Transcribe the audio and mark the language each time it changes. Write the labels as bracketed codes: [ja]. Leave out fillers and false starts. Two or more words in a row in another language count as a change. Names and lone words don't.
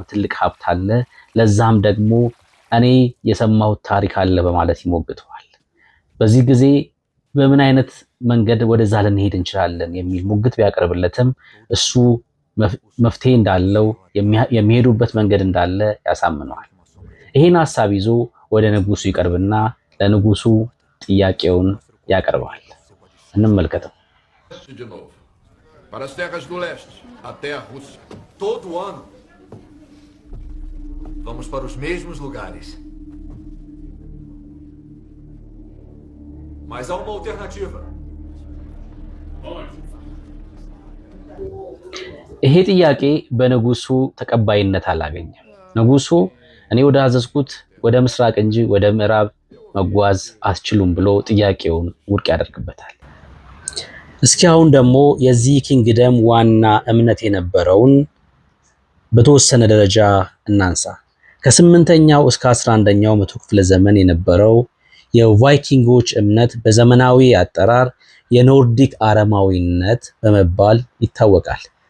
[am] ትልቅ ሀብት አለ፣ ለዛም ደግሞ እኔ የሰማሁት ታሪክ አለ በማለት ይሞግተዋል። በዚህ ጊዜ በምን አይነት መንገድ ወደዛ ልንሄድ እንችላለን የሚል ሙግት ቢያቀርብለትም እሱ መፍትሄ እንዳለው የሚሄዱበት መንገድ እንዳለ ያሳምነዋል። ይህን ሐሳብ ይዞ ወደ ንጉሱ ይቀርብና ለንጉሱ ጥያቄውን ያቀርባል። እንመልከተው። [pt] Para as terras do leste, até a Rússia. Todo ano. Vamos para os mesmos lugares. Mas há uma alternativa. [am] ይሄ ጥያቄ በንጉሱ ተቀባይነት አላገኘም። ንጉሱ እኔ ወደ አዘዝኩት ወደ ምስራቅ እንጂ ወደ ምዕራብ መጓዝ አትችሉም ብሎ ጥያቄውን ውድቅ ያደርግበታል። እስኪ አሁን ደግሞ የዚህ ኪንግደም ዋና እምነት የነበረውን በተወሰነ ደረጃ እናንሳ። ከ8ኛው እስከ 11ኛው መቶ ክፍለ ዘመን የነበረው የቫይኪንጎች እምነት በዘመናዊ አጠራር የኖርዲክ አረማዊነት በመባል ይታወቃል።